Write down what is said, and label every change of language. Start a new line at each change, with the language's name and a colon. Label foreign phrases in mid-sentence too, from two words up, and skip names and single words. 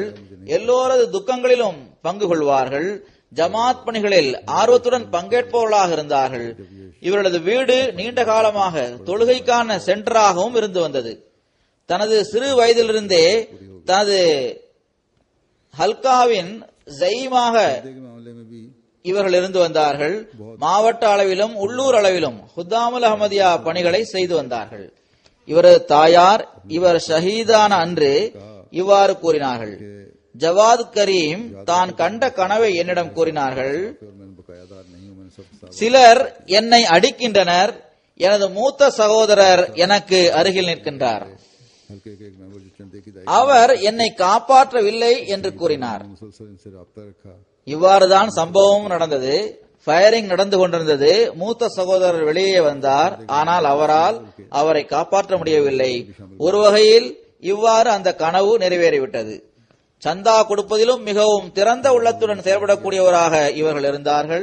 Tamil: எல்லோரது துக்கங்களிலும் பங்கு கொள்வார்கள். ஜமாத் பணிகளில் ஆர்வத்துடன் பங்கேற்பவர்களாக இருந்தார்கள். இவர்களது வீடு நீண்ட காலமாக தொழுகைக்கான சென்டராகவும் இருந்து வந்தது. தனது சிறு வயதிலிருந்தே தனது ஹல்காவின் ஜயீமாக
Urdu: मामले में भी
Tamil: இவர்கள் இருந்து வந்தார்கள். மாவட்ட அளவிலும் உள்ளூர் அளவிலும் ஹுத்தாமுல் அஹமதியா பணிகளை செய்து வந்தார்கள். இவரது தாயார் இவர் ஷஹீதான அன்று இவ்வாறு கூறினார்கள். ஜவாத் கரீம் தான் கண்ட கனவை என்னிடம் கூறினார்கள்.
Urdu: और मैंने बकायादार नहीं हूं मैंने सब
Tamil: சிலர் என்னை அடிக்கின்றனர். எனது மூத்த சகோதரர் எனக்கு அருகில் நிற்கின்றார்.
Urdu: हल्के के एक मेंबर जो चंदे की दाई
Tamil: அவர் என்னை காப்பாற்றவில்லை என்று கூறினார்.
Urdu: मुसलसल इनसे राब्ता रखा
Tamil: இவ்வாறுதான் சம்பவம் நடந்தது. ஃபயரிங் நடந்து கொண்டிருந்தது. மூத்த சகோதரர் வெளியே வந்தார். ஆனால் அவரால் அவரை காப்பாற்ற முடியவில்லை. ஒரு வகையில் இவ்வாறு அந்த கனவு நிறைவேறிவிட்டது. சந்தா கொடுப்பதிலும் மிகவும் திறந்த உள்ளத்துடன் செயல்படக்கூடியவராக இவர்கள் இருந்தார்கள்.